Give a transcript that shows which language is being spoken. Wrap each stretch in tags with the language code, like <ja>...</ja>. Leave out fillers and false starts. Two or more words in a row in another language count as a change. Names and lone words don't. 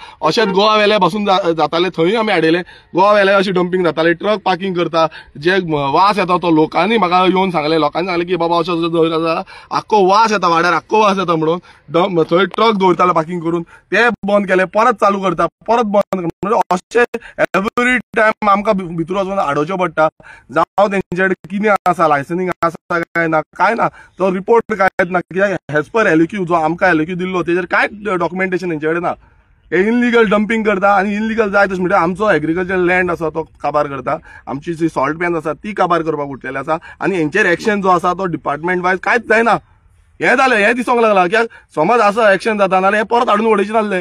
<kok>अशेंच गोवा वेल्या पासून जाताले, थंय आमी हाडयले. गोवा वेल्या अशी डंपिंग जाताले, ट्रक पार्किंग करता, जे वास येता तो लोकांनी म्हाका येवन सांगले, लोकांनी सांगले की बाबा अशें अशें आसा, आख्खो वास येता वाड्यार, आख्खो वास येता म्हणून थंय ट्रक दवरताले पार्किंग करून, ते बंद केले, परत चालू करता, परत बंद करता. म्हणजे अशें</kok> <en>every time</en> <kok>आमकां भितूर वचून हाडोवचें पडटा. जावं तेंचे कडेन कितें आसा, लायसनिंग आसा काय ना तो रिपोर्ट कांयच ना. कित्याक हेज पर LQ जो आमकां LQ दिल्लो तेजेर कांयच डॉक्युमेंटेशन तेंचे कडेन ना. हे इनलिगल डंपिंग करता आनी इनलिगल जाय तशें म्हणजे आमचो</kok> <en>agriculture land</en> <kok>आसा तो काबार करता, आमची जी</kok> <en>salt pan</en> <kok>आसा ती काबार करपाक उठलेली आसा आनी हेंचेर एक्शन जो आसा तो</kok> <en>department wise</en> <kok>कांयच जायना. हें जालें, हें दिसूंक लागलां. कित्याक समज आसा एक्शन जाता नाल्यार हें परत हाडून उडयचे नासले.</kok>